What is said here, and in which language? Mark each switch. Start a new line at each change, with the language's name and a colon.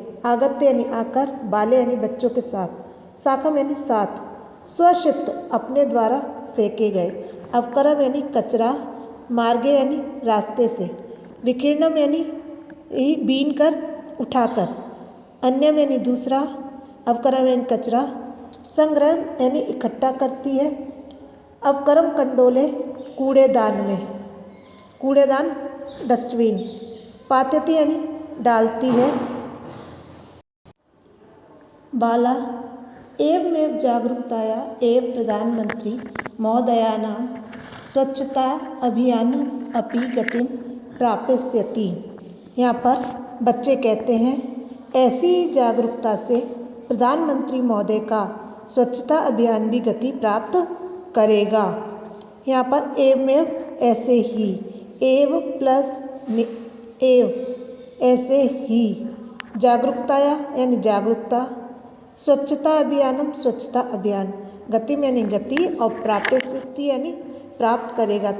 Hindi: आगत्य यानी आकर, बाले यानी बच्चों के साथ, साकम यानी साथ, स्वक्षिप्त अपने द्वारा फेंके गए, अवकरम यानी कचरा, मार्गे यानी रास्ते से, विकीर्णम यानी बीन कर उठाकर, अन्यम यानी दूसरा, अवकरम यानी कचरा, संग्रह यानी इकट्ठा करती है, अवकरम कंडोले कूड़ेदान में, कूड़ेदान डस्टबिन, पात्यति यानी डालती है।
Sanskrit: बाला एवमेव जागरूकताया एव प्रधानमंत्री महोदयानां स्वच्छता अभियानम् अपि गतिं प्राप्स्यति।
Hindi: यहाँ पर बच्चे कहते हैं ऐसी जागरूकता से प्रधानमंत्री महोदय का स्वच्छता अभियान भी गति प्राप्त करेगा। यहाँ पर एवमेव ऐसे ही, एव प्लस एव ऐसे ही, जागरूकताया यानी जागरूकता, स्वच्छता अभियानम स्वच्छता अभियान, गति में यानी गति और प्राप्स्यति यानी प्राप्त करेगा।